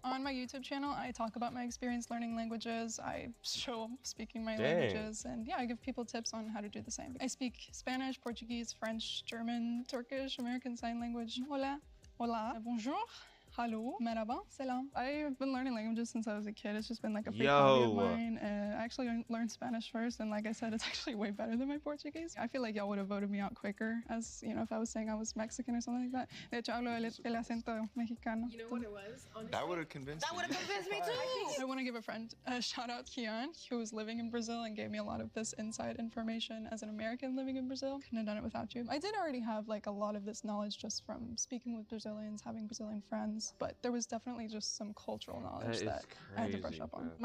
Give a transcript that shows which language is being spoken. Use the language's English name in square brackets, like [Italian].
[English] On my YouTube channel, I talk about my experience learning languages. I show speaking my languages, and yeah, I give people tips on how to do the same. I speak Spanish, Portuguese, French, German, Turkish, American Sign Language. Hola. Hola, bonjour, hello, merhaba, selam. I've been learning languages since I was a kid. It's just been like a big hobby of mine. I actually learned Spanish first, and like I said, it's actually way better than my Portuguese. I feel like y'all would have voted me out quicker, as you know, if I was saying I was Mexican or something like that. [Spanish] De hecho, hablo el acento mexicano. [English] You know what it was? Honestly? That would have convinced That would have convinced me too. I want to give a friend a shout out, Kian, who's living in Brazil and gave me a lot of this inside information as an American living in Brazil. Couldn't have done it without you. I did already have like a lot of this knowledge just from speaking with Brazilians, having Brazilian friends, but there was definitely just some cultural knowledge that I had to brush up on.